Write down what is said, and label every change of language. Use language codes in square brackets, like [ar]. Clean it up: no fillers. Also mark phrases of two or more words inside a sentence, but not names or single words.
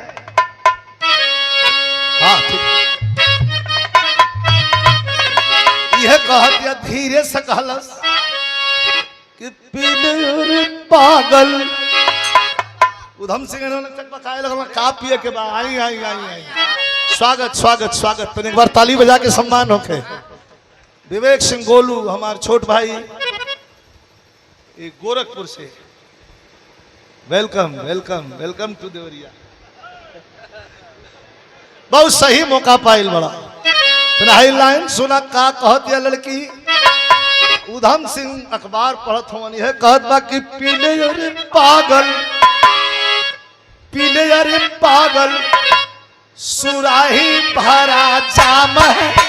[bho] हाँ यह कहतिया धीरे से कहलस कि पीले पागल। उधम सिंह इन्होंने चकबकाए लगल का पिए के बाद आई आई आई आई स्वागत स्वागत स्वागत। तो एक बार ताली बजा के सम्मान होके। विवेक सिंह गोलू हमारे छोट भाई गोरखपुर से, [en] welcome welcome welcome to Deoria. [bho] बहुत सही मौका पाइल बड़ा। लाइन सुना का कहत या लड़की। उधम सिंह अखबार पढ़त होनी है, कहत बा कि पीले अरे पागल पीले अरे पागल सुराही भरा जाम है।